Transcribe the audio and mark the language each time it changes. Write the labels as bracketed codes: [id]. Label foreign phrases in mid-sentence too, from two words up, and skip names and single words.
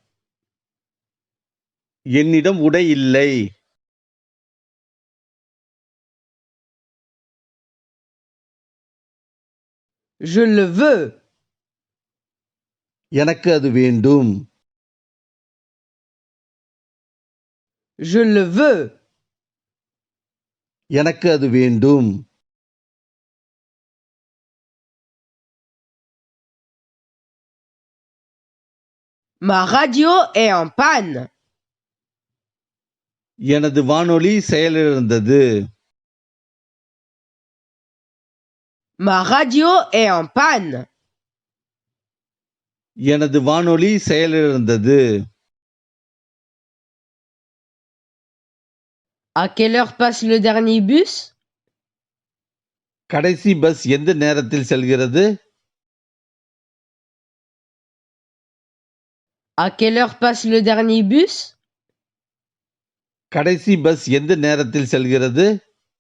[ta] என்னிடம் உடை இல்லை. [fr] Je le veux. [ta] எனக்கு அது வேண்டும். [fr] Je le veux. [ta] எனக்கு அது வேண்டும். [fr] Ma radio est en panne. [ta] எனது வானொலி செயலிழந்தது. [fr] Ma radio est en panne. [ta] எனது வானொலி செயலிழந்தது. [fr] À quelle heure passe le dernier bus? [ta] கடைசி பஸ் எந்த நேரத்தில் செல்கிறது? [fr] À quelle heure passe le dernier bus? [ta] கடைசி பஸ் எந்த நேரத்தில் செல்கிறது?